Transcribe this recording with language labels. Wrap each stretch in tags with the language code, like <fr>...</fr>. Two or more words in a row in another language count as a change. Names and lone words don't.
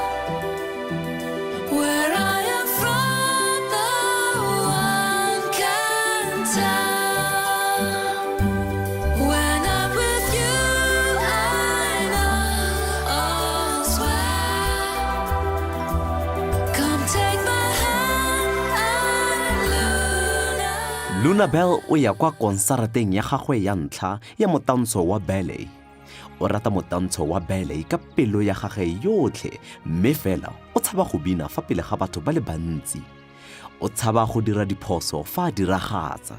<en>Where I am from, no one can tell. When I'm with you, I know all's well. Come take my hand, Luna.</en> <tn>Lunabelle o ya kwa konsarateng ya gagwe ya ntlha ya motantsho wa ballet. O rata motantsho wa ballet ka pelo ya gagwe yotlhe mme fela o tshaba go bina fa pele ga batho ba le bantsi. O tshaba go dira diphoso fa a diragatsa.</tn>